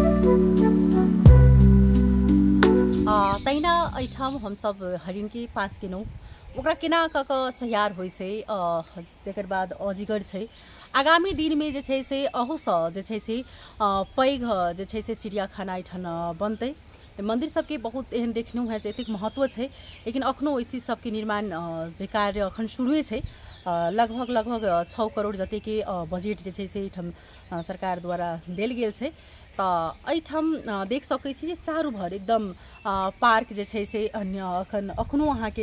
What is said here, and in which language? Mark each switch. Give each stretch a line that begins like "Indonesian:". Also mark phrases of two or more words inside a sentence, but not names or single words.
Maithili: तैना ऐठम हम सब हरिण के पास के नौ ओकरा केना क क सहियार होइ छै तकर बाद अजिगर छै आगामी दिन में जे छै से अहू सँ जे छै से पैघ जे छै से चिड़ियाखाना एठन बनतै मंदिर सबके बहुत एहन देखलहुँ है एतेक महत्व छै लेकिन अखनो इसी सबके निर्माण जे कार्य अखन शुरुए छै लगभग 6 करोड़ जते के बजेट जे छै से एठम सरकार द्वारा देल गेल छै एठम देख सकै छी जे चारू भर एकदम पार्क जे छै से अखनो अहाँके